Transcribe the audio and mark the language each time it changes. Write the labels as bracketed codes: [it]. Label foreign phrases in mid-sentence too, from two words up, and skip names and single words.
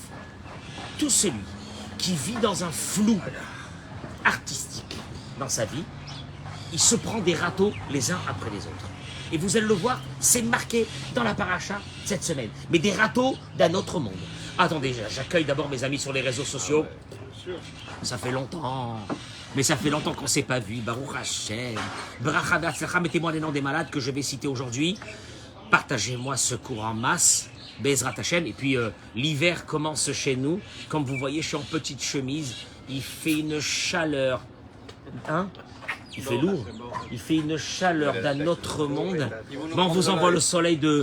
[fr] Tout celui qui vit dans un flou artistique dans sa vie, il se prend des râteaux les uns après les autres. Et vous allez le voir, c'est marqué dans la paracha cette semaine. Mais des râteaux d'un autre monde. Attendez, j'accueille d'abord mes amis sur les réseaux sociaux. Ça fait longtemps. Mais ça fait longtemps qu'on ne s'est pas vu. [he] ברוך השם. ברכה והצלחה, [fr] mettez-moi les noms des malades que je vais citer aujourd'hui. Partagez-moi ce cours en masse. [he] בעזרת השם. [fr] Et puis l'hiver commence chez nous. Comme vous voyez, je suis en petite chemise. Il fait une chaleur. Hein? Il fait lourd. Il fait une chaleur d'un autre monde. Bon, on vous envoie le soleil de...